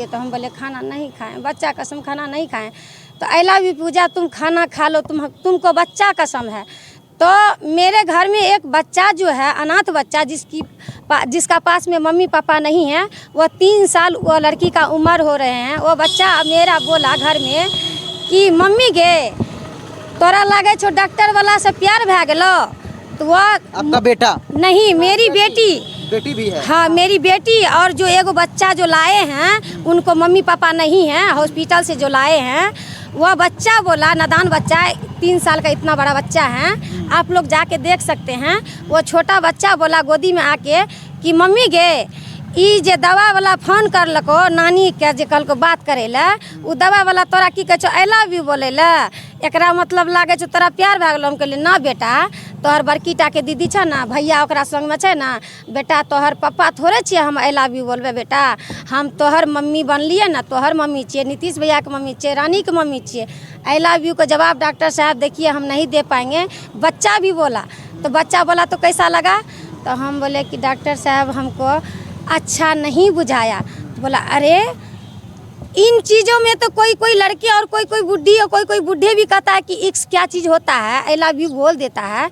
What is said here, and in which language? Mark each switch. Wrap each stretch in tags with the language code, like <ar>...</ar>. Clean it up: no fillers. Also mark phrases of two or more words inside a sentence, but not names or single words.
<hi>तो हम बोले खाना नहीं खाएं, बच्चा कसम खाना नहीं खाएं। तो आई भी पूजा तुम खाना खा लो, तुमको बच्चा कसम है। तो मेरे घर में एक बच्चा जो है अनाथ बच्चा, जिसका पास में मम्मी पापा नहीं है, वो 3 साल वो लड़की का उम्र हो रहे हैं, वो बच्चा मेरा बोला घर में कि</hi> <anp>मम्मी गे तोरा लगे छो डॉक्टर वाला से प्यार भै गेलो।</anp> <hi>तो वो आपका बेटा? नहीं, मेरी बेटी भी है? हाँ मेरी बेटी, और जो एगो बच्चा जो लाए हैं उनको मम्मी पापा नहीं हैं, हॉस्पिटल से जो लाए हैं, वह बच्चा बोला, नादान बच्चा, 3 साल का इतना बड़ा बच्चा है, आप लोग जाके देख सकते हैं। वो छोटा बच्चा बोला गोदी में आके कि</hi> <anp>मम्मी गे ई जे दवा वाला फोन कर लको नानी के जे कल को बात करे ला, उ दवा वाला तोरा की कहे छो</anp> <en>I love you</en> <anp>बोले ला, एकरा मतलब लागे छो तोरा प्यार भै गेलो। हम कहले ना बेटा, तोहर बड़कीटा के दीदी छ ना, भैया ओकरा संग में छै ना, बेटा तोहर पप्पा थोड़े छिए हम</anp> <en>I love you</en> <anp>बोलबे बेटा, हम तोहर मम्मी बनलिए ना, तोहर मम्मी छिए, नीतीश भैया के मम्मी छिए, रानी के मम्मी छिए।</anp> <en>I love you</en> <hi>का जवाब डॉक्टर साहब देखिए हम नहीं दे पाएंगे। बच्चा भी बोला, तो बच्चा बोला तो कैसा लगा, तो हम बोले कि डॉक्टर साहब हमको अच्छा नहीं बुझाया। तो बोला अरे इन चीज़ों में तो कोई कोई लड़के और कोई कोई बुढ़ी और कोई कोई बुढ़े भी कहता है कि इक्स क्या चीज़ होता है,</hi> <en>I love you</en> <hi>बोल देता है।</hi>